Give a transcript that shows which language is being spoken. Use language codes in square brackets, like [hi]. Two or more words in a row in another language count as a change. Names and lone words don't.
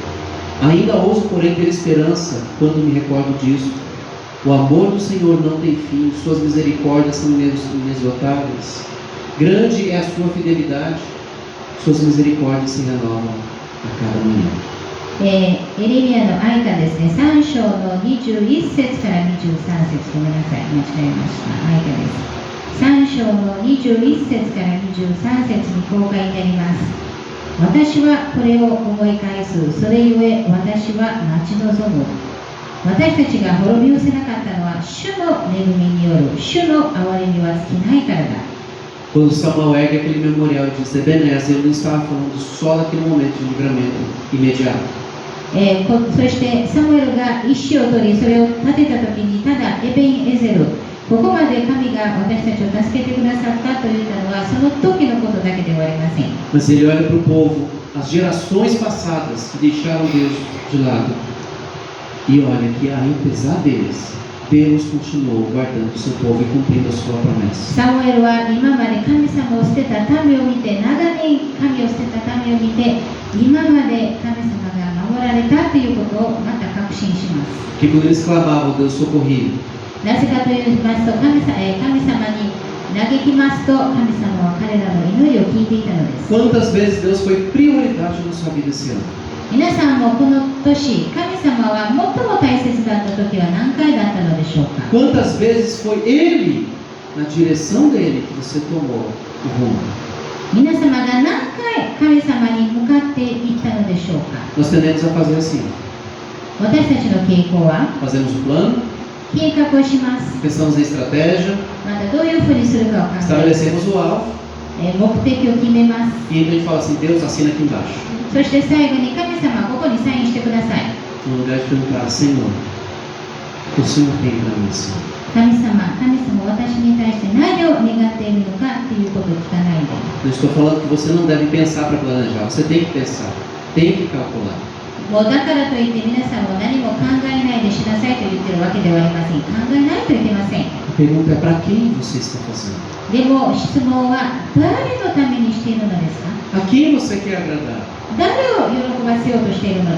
[pt] Ainda ouso, porém, ter esperança quando me recordo disso. O amor do Senhor não tem fim, suas misericórdias são inesgotáveis. Grande é a sua fidelidade, suas misericórdias se renovam a cada manhã. [ja] エレミヤの愛歌ですね、3章の21節から23節、ごめんなさい、間違えました。愛歌です。3章の21節から23節にこう書いてあります。私はこれを思い返す。それゆえ私は待ち望む。私たちが滅びをせなかったのは主の恵みによる。主の憐れみは尽きないからだ。 [pt] Quando Samuel ergue aquele memorial e diz Ebenezer, ele não estava falando só daquele momento de livramento imediato. [ja] そしてサムエルが石を取り、それを立てた時にただエベンエゼル、ここまで神が私たちを助けてくださったと言ったのはその時のことだけではありません。 [pt] Mas ele olha para o povo, as gerações passadas que deixaram Deus de lado, e olha que apesar deles, Deus continuou guardando o seu povo e cumprindo a sua promessa. [ja] サムエルは今まで神様を捨てた民を見て、長年神を捨てた民を見て、今まで神様が守られたということをまた確信します。 [pt] Que quando eles clamavam, Deus socorria. [ja] なぜかと言いますと、神様に嘆きますと、神様は彼らの祈りを聞いていたのです。 [pt] Quantas vezes Deus foi prioridade na sua vida esse ano? [ja] 皆さんもこの年、神様は最も大切だった時は何回だったのでしょうか。 [pt] Quantas vezes foi Ele, na direção dele, que você tomou o rumo? [ja] 皆様が何回神様に向かっていったのでしょうか。 [pt] Nós tendemos a fazer assim: [ja] 私たちの傾向は [pt] fazemos o plano, [ja] 計画をします。 [pt] pensamos em estratégia, [ja] またどういうふうにするかを考えます。 [pt] estabelecemos o alvo, [ja] 目的を決めます。 [pt] e então a gente fala assim: Deus, assina aqui embaixo. [ja] そして最後に神様、ここにサインしてください。 [pt] No lugar de perguntar, Senhor, o Senhor tem para mim, Senhor? [ja] 神様私に対して何を願っているのかということを聞かないで。 [pt] Não estou falando que você não deve pensar para planejar. Você tem que pensar, tem que calcular. [ja] もうだからといって皆さんも何も考えないでしなさいと言ってるわけではありません。考えないといけません。 [pt] A pergunta é para quem você está fazendo? [ja] でも質問は誰のためにしているのですか？ [pt] A quem você quer agradar? [ja] 誰を喜ばせようとしているので